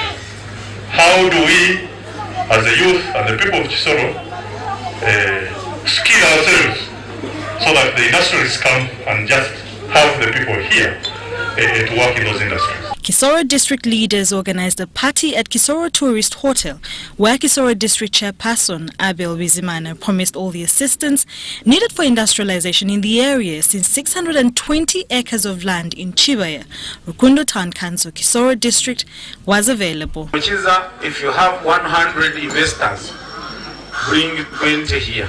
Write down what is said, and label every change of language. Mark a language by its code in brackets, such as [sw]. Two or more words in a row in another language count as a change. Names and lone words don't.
[en] How do we, as the youth and the people of Kisoro, skill ourselves so that the industrialists come and just have the people here to work in those industries? Kisoro district leaders organized a party at Kisoro Tourist Hotel, where Kisoro district chairperson Abel Bizimana promised all the assistance needed for industrialization in the area, since 620 acres of land in Chibaya, Rukundo Town Council, Kisoro district, was available. Which is if you have 100 investors, bring 20 here.